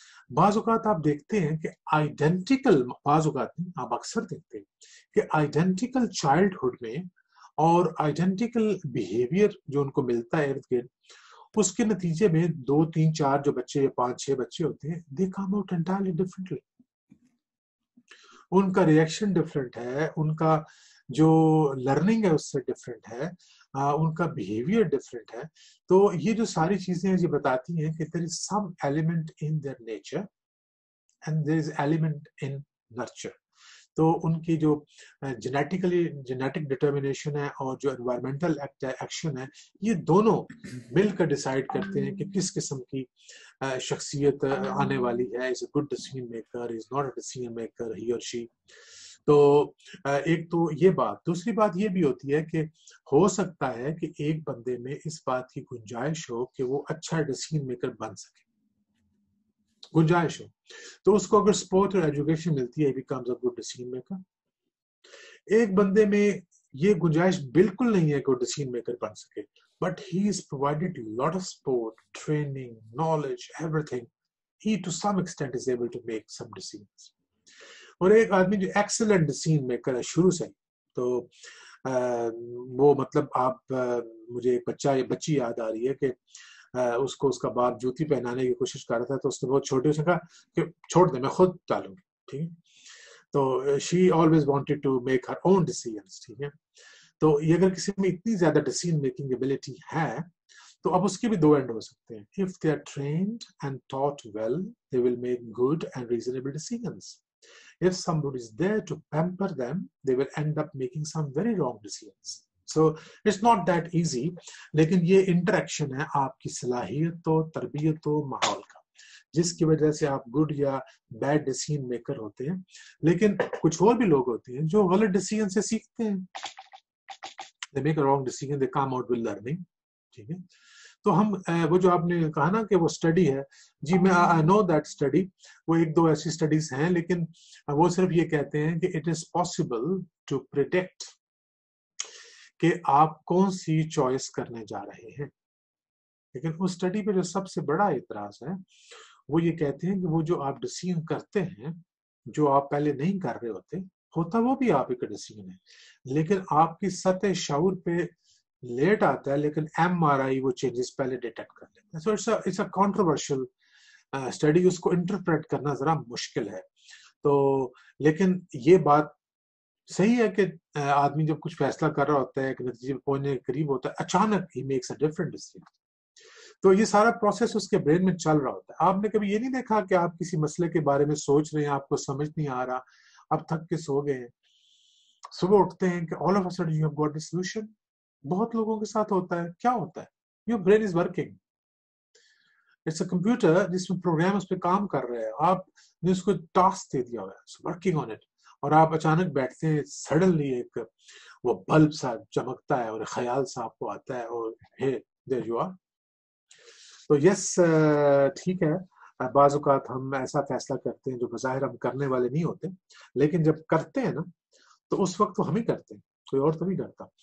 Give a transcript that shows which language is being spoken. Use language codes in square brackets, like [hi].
[ur] بعض اوقات آپ دیکھتے ہیں کہ آئیڈینٹیکل، بعض اوقات نہیں آپ اکثر دیکھتے ہیں کہ آئیڈینٹیکل چائلڈہڈ میں اور آئیڈینٹیکل بیہیویئر جو ان کو ملتا ہے ارد گرد، اس کے نتیجے میں 2-3-4 جو بچے یا 5-6 بچے ہوتے ہیں، [en] They come out entirely differently. [ur] ان کا ریئیکشن ڈفرینٹ ہے، ان کا جو لرننگ ہے اس سے ڈفرینٹ ہے، ان کا بیہیویئر ڈفرینٹ ہے. تو یہ جو ساری چیزیں یہ بتاتی ہیں کہ [en] there is some element in their nature and there is element in nurture. [ur] تو ان کی جو جینیٹک ڈٹرمنیشن ہے اور جو انوائرمنٹل ایکشن ہے، یہ دونوں مل کر ڈیسائیڈ کرتے ہیں کہ کس قسم کی شخصیت آنے والی ہے. [en] Is a good decision maker, is not a decision maker, he اور she. [ur] تو ایک تو یہ بات. دوسری بات یہ بھی ہوتی ہے کہ ہو سکتا ہے کہ ایک بندے میں اس بات کی گنجائش ہو کہ وہ اچھا ڈیسیژن میکر بن سکے، گنجائش ہو، تو اس کو اگر سپورٹ اور ایجوکیشن ملتی ہے [en] he becomes a good decision maker. [ur] ایک بندے میں یہ گنجائش بالکل نہیں ہے کہ وہ ڈیسیژن میکر بن سکے، [en] but he is provided a lot of support, training, knowledge, everything. He to some extent is able to make some decisions. [ur] اور ایک آدمی جو ایکسلنٹ ڈیسیژن میکر ہے شروع سے، تو وہ مطلب آپ مجھے ایک بچی یاد آ رہی ہے کہ اس کو اس کا باپ جوتی پہنانے کی کوشش کر رہا تھا، تو اس نے بہت چھوٹے سے کہا کہ چھوڑ دیں میں خود ڈالوں گی. [en] ٹھیک ہے، تو she always wanted to make her own decisions. [ur] ٹھیک ہے، تو یہ اگر کسی میں اتنی زیادہ ڈیسیژن میکنگ ایبلٹی ہے تو اب اس کے بھی 2 اینڈ ہو سکتے ہیں. [en] if they are trained and taught well, they will make good and reasonable decisions. If somebody is there to pamper them, they will end up making some very wrong decisions. So it's not that easy. [ur] لیکن یہ interaction ہے آپ کی صلاحیت و تربیت و ماحول کا، جس کی وجہ سے آپ گڈ یا بیڈ ڈیسیژن میکر ہوتے ہیں. لیکن کچھ اور بھی لوگ ہوتے ہیں جو غلط ڈیسیژن سے سیکھتے ہیں. [en] they make a wrong decision, they come out with learning. [ur] ٹھیک ہے، تو ہم وہ جو آپ نے کہا نا کہ وہ اسٹڈی ہے، جی میں [en] I know that study, [ur] وہ 1-2 ایسی اسٹڈیز ہیں، لیکن وہ صرف یہ کہتے ہیں کہ [en] it is possible to predict [ur] کہ آپ کون سی چوائس کرنے جا رہے ہیں. لیکن اس اسٹڈی پہ جو سب سے بڑا اعتراض ہے وہ یہ کہتے ہیں کہ وہ جو آپ ڈیسیژن کرتے ہیں، جو آپ پہلے نہیں کر رہے ہوتا وہ بھی آپ کا ڈیسیژن ہے، لیکن آپ کی سطح شعور پہ لیٹ آتا ہے، لیکن MRI وہ چینجز پہلے ڈیٹیکٹ کر لیتا ہے. [en] so it's a controversial study, [ur] اس کو انٹرپریٹ کرنا ذرا مشکل ہے. تو لیکن یہ بات صحیح ہے کہ آدمی جب کچھ فیصلہ کر رہا ہوتا ہے، ایک نتیجے پہ پہنچنے کے قریب ہوتا ہے، اچانک he [en] Makes a different decision. [ur] تو یہ سارا پروسیس اس کے برین میں چل رہا ہوتا ہے. آپ نے کبھی یہ نہیں دیکھا کہ آپ کسی مسئلے کے بارے میں سوچ رہے ہیں, آپ کو سمجھ نہیں آ رہا, آپ تھک کے سو گئے ہیں, صبح اٹھتے ہیں کہ [en] all of a sudden you have got a solution. [ur] بہت لوگوں کے ساتھ ہوتا ہے. کیا ہوتا ہے؟ [en] your brain is working. It's a computer [ur] جس میں پروگرام اس پہ کام کر رہے ہیں, آپ نے اس کو ٹاسک دے دیا ہوا ہے, [en] working on it, [ur] اور آپ اچانک بیٹھتے ہیں, سڈنلی ایک وہ بلب سا چمکتا ہے اور خیال سا آپ کو آتا ہے, اور [en] hey there you are. [ur] تو یس ٹھیک ہے, بعض اوقات ہم ایسا فیصلہ کرتے ہیں جو بظاہر ہم کرنے والے نہیں ہوتے, لیکن جب کرتے ہیں نا تو اس وقت وہ ہم ہی کرتے ہیں, کوئی اور تو نہیں کرتا.